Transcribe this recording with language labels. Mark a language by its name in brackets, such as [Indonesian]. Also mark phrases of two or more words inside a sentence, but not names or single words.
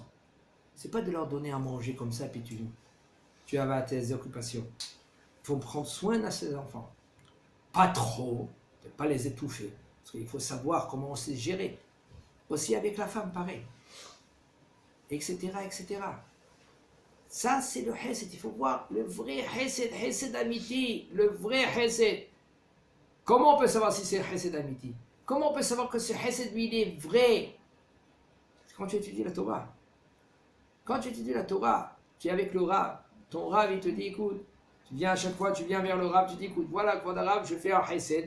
[French] C'est pas de leur donner à manger comme ça, puis tu vas à tes occupations. Il faut prendre soin de ses enfants. Pas trop, ne pas les étouffer. Parce qu'il faut savoir comment on sait gérer. Aussi avec la femme, pareil. Etc., etc. Ça, c'est le chesed. Il faut voir le vrai chesed, [Hebrew] חסד אמיתי, [French] le vrai chesed. Comment on peut savoir si c'est [Hebrew] חסד אמיתי? [French] Comment on peut savoir que ce chesed, lui, il est vrai? quand tu étudies la Torah. Quand tu étudies la Torah, tu es avec le Rav. Ton Rav, il te dit, écoute, tu viens à chaque fois, tu viens vers le Rav, tu dis, écoute, voilà, quand Rav, je fais un Hesed.